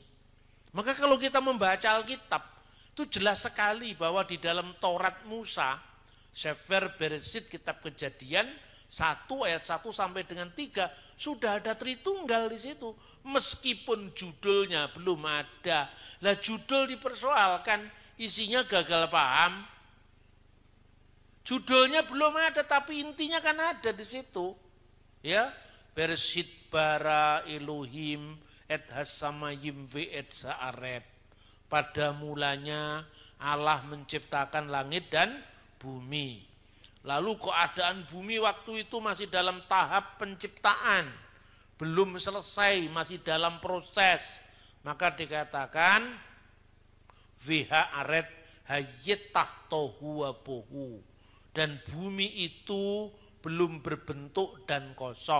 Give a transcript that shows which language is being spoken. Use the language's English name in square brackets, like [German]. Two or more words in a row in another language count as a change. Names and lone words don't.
[Indonesian] Maka kalau kita membaca Alkitab, itu jelas sekali bahwa di dalam Taurat Musa, Sefer Bereshit, kitab Kejadian 1 ayat 1 sampai dengan 3, sudah ada Tritunggal di situ. Meskipun judulnya belum ada. Lah judul dipersoalkan, isinya gagal paham. Judulnya belum ada tapi intinya kan ada di situ. Ya, [Hebrew] בראשית ברא אלוהים את השמים ואת הארץ. [Indonesian] Pada mulanya Allah menciptakan langit dan bumi. Lalu keadaan bumi waktu itu masih dalam tahap penciptaan, belum selesai, masih dalam proses. Maka dikatakan [Hebrew] והארץ הייתה תוהו ובוהו, [Indonesian] dan bumi itu belum berbentuk dan kosong.